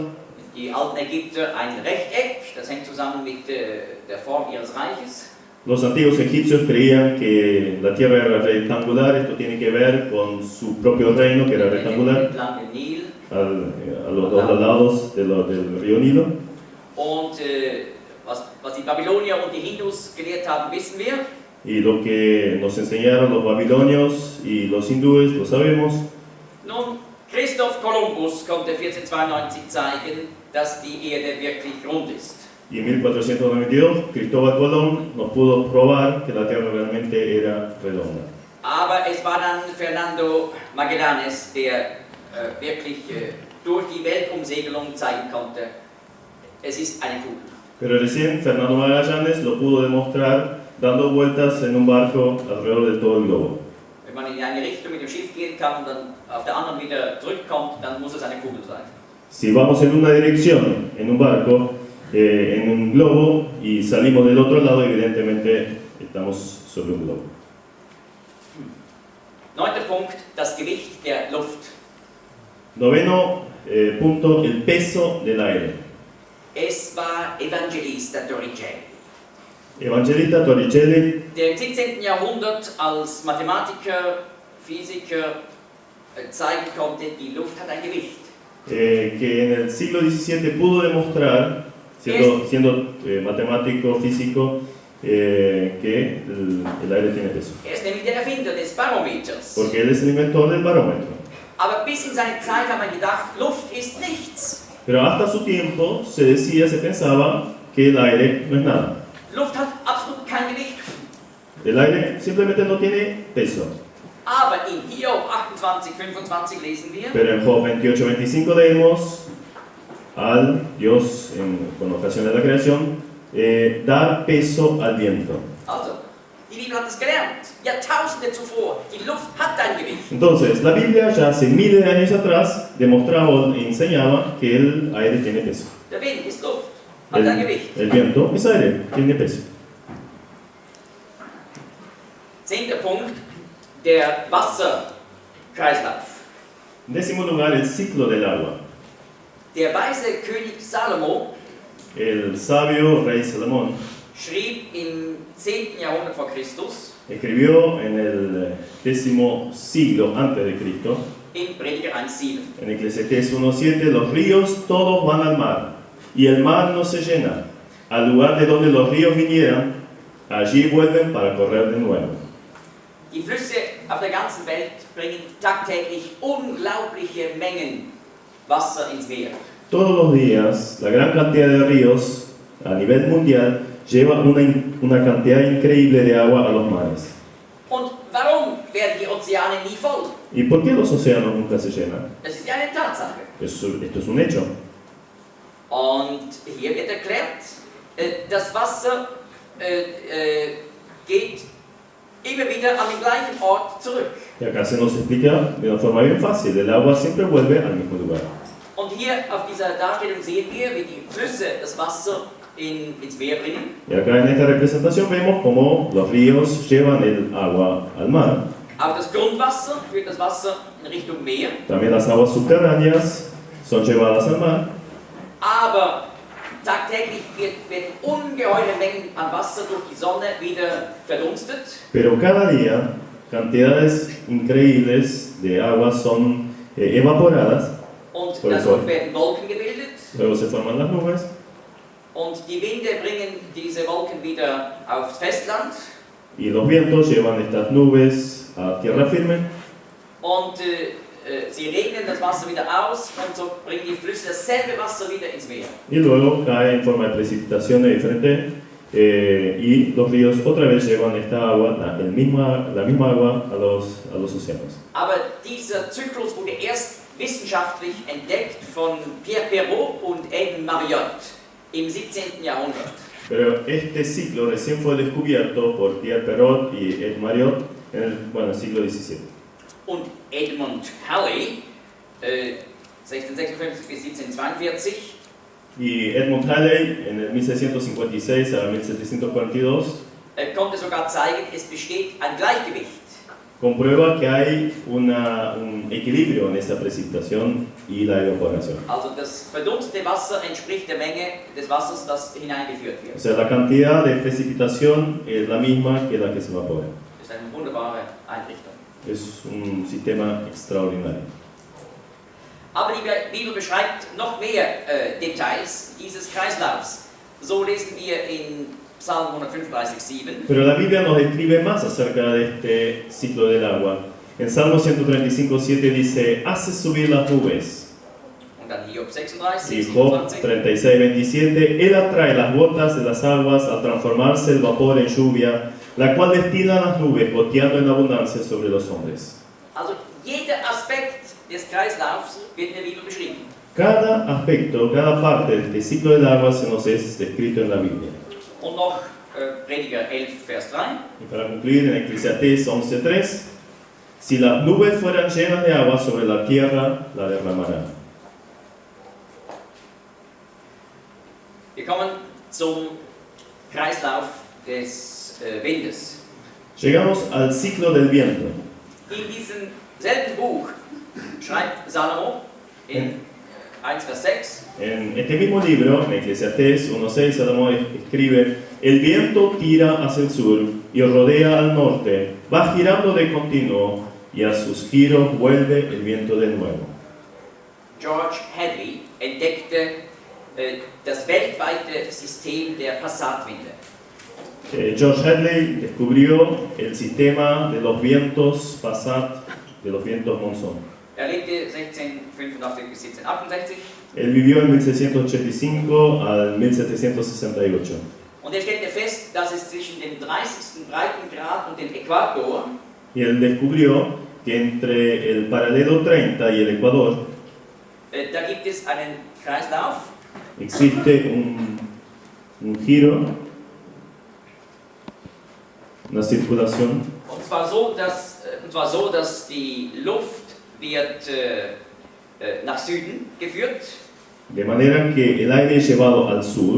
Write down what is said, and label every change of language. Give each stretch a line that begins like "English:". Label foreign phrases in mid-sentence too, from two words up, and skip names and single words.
German: Die alten Ägypter ein Rechteck, das hängt zusammen mit der Form ihres Reiches.
Spanish: Los antiguos egipcios creían que la Tierra era rectangular. Esto tiene que ver con su propio reino, que era rectangular,
German: Entlang del Nil.
Spanish: a los dos lados del río Nilo.
German: Und was die Babylonier und die Hindus gelehrt haben, wissen wir.
Spanish: Y lo que nos enseñaron los babilonios y los hindúes lo sabemos.
German: Nun, Christoph Kolumbus konnte 1492 zeigen, dass die Erde wirklich rund ist.
Spanish: Y en 1492 Cristóbal Colón nos pudo probar que la Tierra realmente era redonda.
German: Aber es war dann Fernando Magallanes, der wirklich durch die Weltumsegelung zeigen konnte, es ist eine Kugel.
Spanish: Pero recién Fernando Magallanes lo pudo demostrar dando vueltas en un barco alrededor de todo el globo.
German: Wenn man in eine Richtung mit dem Schiff gehen kann und dann auf der anderen wieder zurückkommt, dann muss es eine Kugel sein.
Spanish: Si vamos en una dirección en un barco, en un globo, y salimos del otro lado, evidentemente estamos sobre un globo.
German: Neunter Punkt, das Gewicht der Luft.
Spanish: Noveno punto, el peso del aire.
German: Es war Evangelista Torricelli,
Spanish: Evangelista Torricelli,
German: der im 17. Jahrhundert als Mathematiker, Physiker zeigen konnte, die Luft hat ein Gewicht.
Spanish: que en el siglo XVII pudo demostrar, siendo matemático, físico, que el aire tiene peso.
German: Er ist nämlich der Erfinder des Barometers.
Spanish: Porque él es el inventor del barómetro.
German: Aber bis in seine Zeit hat man gedacht, Luft ist nichts.
Spanish: Pero hasta su tiempo se pensaba que el aire no es nada.
German: Luft hat absolut kein Gewicht.
Spanish: El aire simplemente no tiene peso.
German: Aber in Hiob 28,25 lesen wir,
Spanish: Pero en Job 28:25 leemos al Dios, con ocasión de la creación, dar peso al viento.
German: also, Die Bibel hat es gelernt. Jahrtausende zuvor. Die Luft hat ein Gewicht.
Spanish: Entonces, la Biblia ya hace miles de años atrás demostraba e enseñaba que el aire tiene peso.
German: Der Wind ist Luft, hat ein Gewicht.
Spanish: El viento es aire, tiene peso.
German: 10. Punkt, der Wasserkreislauf.
Spanish: En décimo lugar, el ciclo del agua.
German: Der weise König Salomo
Spanish: El sabio rey Salomón
German: schrieb im 10. Jahrhundert vor Christus
Spanish: escribió en el 10º siglo antes de Cristo,
German: in Prediger 1,7.
Spanish: en Eclesiastés 1:7, los ríos todos van al mar, y el mar no se llena. Al lugar de donde los ríos vinieran, allí vuelven para correr de nuevo.
German: Die Flüsse auf der ganzen Welt bringen tagtäglich unglaubliche Mengen Wasser ins Meer.
Spanish: Todos los días, la gran cantidad de ríos a nivel mundial lleva una cantidad increíble de agua a los mares.
German: Und warum werden die Ozeane nie voll?
Spanish: ¿Y por qué los océanos nunca se llenan?
German: Das ist ja eine Tatsache.
Spanish: Esto es un hecho.
German: Und hier wird erklärt, das Wasser geht immer wieder an den gleichen Ort zurück.
Spanish: Y acá se nos explica de una forma bien fácil, el agua siempre vuelve al mismo lugar.
German: Und hier auf dieser Darstellung sehen wir, wie die Flüsse das Wasser ins Meer bringen.
Spanish: Y acá en esta representación vemos cómo los ríos llevan el agua al mar.
German: Auch das Grundwasser führt das Wasser in Richtung Meer.
Spanish: También las aguas subterráneas son llevadas al mar.
German: Aber tagtäglich werden ungeheure Mengen an Wasser durch die Sonne wieder verdunstet.
Spanish: Pero cada día, cantidades increíbles de agua son evaporadas.
German: Und
Spanish: Por el
German: dadurch
Spanish: Sol.
German: werden Wolken gebildet.
Spanish: Luego se forman las nubes.
German: Und die Winde bringen diese Wolken wieder aufs Festland.
Spanish: Y los vientos llevan estas nubes a tierra firme.
German: Und sie regnen das Wasser wieder aus und so bringen die Flüsse dasselbe Wasser wieder ins Meer.
Spanish: Y luego cae en forma de precipitaciones diferentes. Y los ríos otra vez llevan esta agua, la misma agua a los océanos.
German: Aber dieser Zyklus wurde erst wissenschaftlich entdeckt von Pierre Perrault und Edmond Mariotte im 17. Jahrhundert.
Spanish: Pero este ciclo recién fue descubierto por Pierre Perrault y Edmond Mariotte en el siglo XVII.
German: Und Edmund Halley, 1656 bis 1742,
Spanish: Y Edmund Halley en el 1656 a 1742
German: konnte sogar zeigen, es besteht ein Gleichgewicht.
Spanish: comprueba que hay un equilibrio en esa precipitación y la evaporación.
German: Also das verdunstete Wasser entspricht der Menge des Wassers, das hineingeführt
Spanish: O
German: wird.
Spanish: sea, la cantidad de precipitación es la misma que la que se evapora.
German: Das ist eine wunderbare Einrichtung.
Spanish: Es un sistema extraordinario.
German: Aber die Bibel beschreibt noch mehr Details dieses Kreislaufs. So lesen wir in Psalm 135,7.
Spanish: Pero la Biblia nos describe más acerca de este ciclo del agua. En Salmo 135:7 dice, hace subir las nubes.
German: Und dann Hiob 36,
Spanish: Y Job
German: 27.
Spanish: 36:27, Él atrae las gotas de las aguas al transformarse el vapor en lluvia, la cual destila las nubes, goteando en abundancia sobre los hombres.
German: Also jeder Aspekt des Kreislaufs wird in der Bibel beschrieben.
Spanish: Cada aspecto, cada parte de este ciclo del agua se nos es descrito en la Biblia.
German: Und noch Prediger 11, Vers 3.
Spanish: Y para concluir, en Eclesiastés 11:3, si las nubes fueran llenas de agua sobre la tierra, la derramarán.
German: Wir kommen zum Kreislauf des Windes.
Spanish: Llegamos al ciclo del viento.
German: In diesem selben Buch schreibt Salomo in 1, Vers 6,
Spanish: En este mismo libro, en Eclesiastés 1:6, Salomón escribe, el viento tira hacia el sur y rodea al norte, va girando de continuo y a sus giros vuelve el viento de nuevo.
German: George Hadley entdeckte das weltweite System der Passatwinde.
Spanish: George Hadley descubrió el sistema de los vientos Passat, de los vientos monzón.
German: Er lebte 1685 bis 1768
Spanish: Él vivió en 1685 al 1768.
German: und er stellte fest, dass es zwischen dem 30. Breitengrad und dem Äquator
Spanish: Y él descubrió que entre el paralelo 30 y el Ecuador
German: da gibt es einen Kreislauf
Spanish: existe un giro una circulación,
German: Und zwar so, dass die Luft wird nach Süden geführt
Spanish: de manera que el aire es llevado al sur,